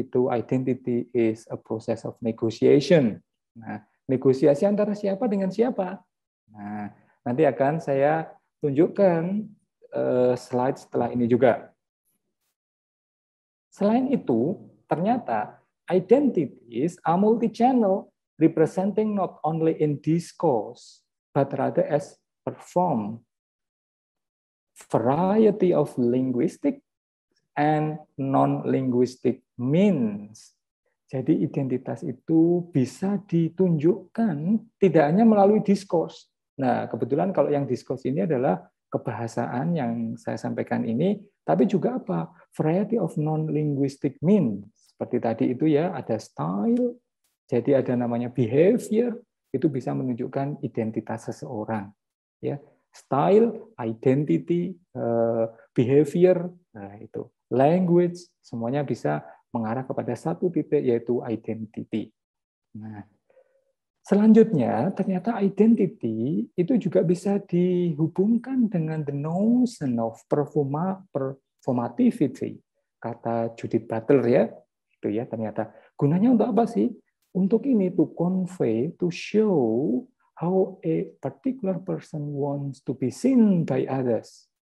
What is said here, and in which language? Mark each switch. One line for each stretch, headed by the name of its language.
English: identity is a process of negotiation.
Indonesian: Nah, negosiasi antara siapa dengan siapa? Nah, nanti akan saya tunjukkan slide setelah ini juga. Selain itu, ternyata
English: identities are multi-channel, representing not only in discourse, but rather as perform variety of linguistic and non-linguistic means.
Indonesian: Jadi identitas itu bisa ditunjukkan tidak hanya melalui diskurs. Nah, kebetulan kalau yang diskurs ini adalah kebahasaan yang saya sampaikan ini, tapi juga apa?
English: Variety of non-linguistic means.
Indonesian: Seperti tadi itu ya, ada style, jadi ada namanya behavior, itu bisa menunjukkan identitas seseorang. Ya, style, identity, behavior, nah itu. Language, semuanya bisa mengarah kepada satu titik, yaitu identity. Nah, selanjutnya, ternyata identity itu juga bisa dihubungkan dengan
English: the notion of performativity.
Indonesian: Kata Judith Butler ya, itu ya ternyata. Gunanya untuk apa sih? Untuk ini,
English: to convey, to show how a particular person wants to be seen by others.